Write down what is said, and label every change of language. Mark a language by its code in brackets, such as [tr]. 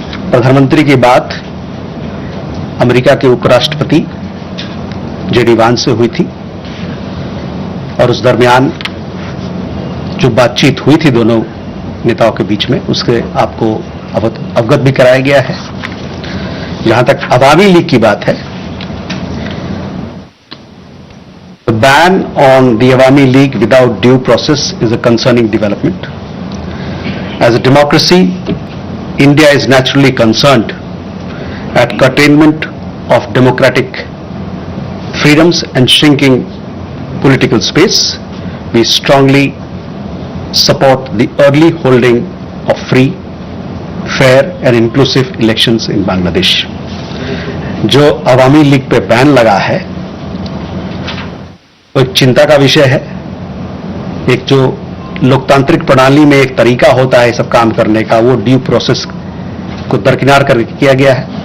[hi] प्रधानमंत्री की बात अमेरिका के उपराष्ट्रपति जेडी वांस से हुई थी और उस दरमियान जो बातचीत हुई थी दोनों नेताओं के बीच में, उससे आपको अवगत भी कराया गया है। जहां तक अवामी लीग की बात है, [en] ban on the Awami League without due process is a concerning development. As a democracy, India is naturally concerned at curtailment of democratic freedoms and shrinking political space. We strongly support the early holding of free, fair and inclusive elections in Bangladesh. [hi] जो अवामी league पे ban लगा है वो एक चिंता का विषय है. एक जो लोकतांत्रिक प्रणाली में एक तरीका होता है सब काम करने का, वो ड्यू प्रोसेस को दरकिनार करके किया गया है.